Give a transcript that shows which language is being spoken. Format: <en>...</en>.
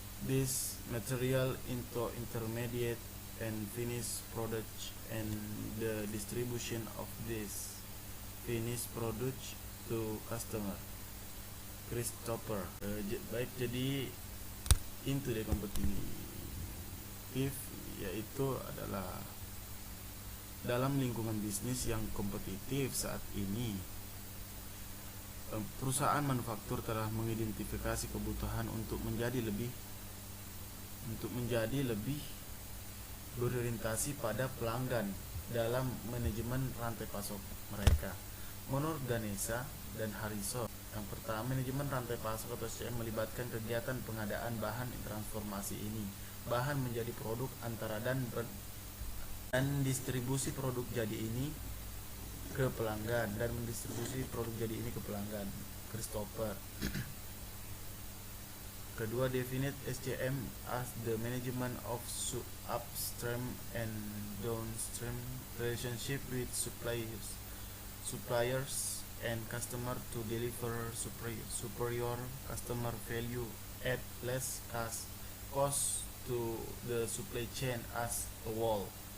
<en>this material into intermediate and finished products, and the distribution of this finished products to customer. Christopher.</en> <id>Baik, jadi</id> <en>into the competitive</en> <id>yaitu adalah dalam lingkungan bisnis yang kompetitif saat ini, perusahaan manufaktur telah mengidentifikasi kebutuhan untuk menjadi lebih berorientasi pada pelanggan dalam manajemen rantai pasok mereka. Menurut Ganesha dan Harrison, Yang pertama, manajemen rantai pasok atau SCM melibatkan kegiatan pengadaan bahan transformasi ini. Bahan menjadi produk antara dan distribusi produk jadi ini ke pelanggan dan mendistribusi produk jadi ini ke pelanggan. Christopher. Kedua,</id> <en>definite SCM as the management of upstream and downstream relationship with suppliers and customer to deliver superior customer value at less cost to the supply chain as a whole.</en>